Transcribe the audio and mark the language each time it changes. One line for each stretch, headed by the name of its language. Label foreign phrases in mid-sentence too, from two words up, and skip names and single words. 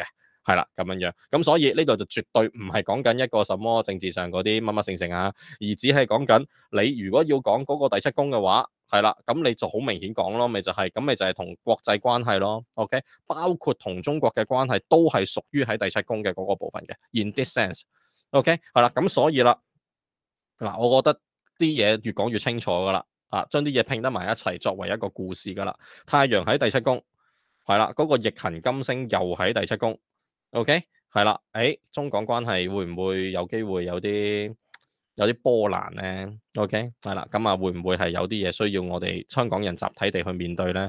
Cantonese: 係啦，咁樣樣，咁所以呢度就絕對唔係講緊一個什麼政治上嗰啲乜乜成成啊，而只係講緊你如果要講嗰個第七宮嘅話，係啦，咁你就好明顯講咯，咪就係咁，咪就係同國際關係咯，OK，包括同中國嘅關係都係屬於喺第七宮嘅嗰個部分嘅 ，
English: in this sense，
Cantonese: OK，係啦，咁所以啦，嗱，我覺得啲嘢越講越清楚噶啦，將啲嘢拼得埋一齊作為一個故事噶啦，太陽喺第七宮，係啦，嗰個逆行金星又喺第七宮。OK，係啦，中港關係會唔會有機會有啲波瀾咧？OK，係啦，咁會唔會係有啲嘢需要我哋香港人集體地去面對咧？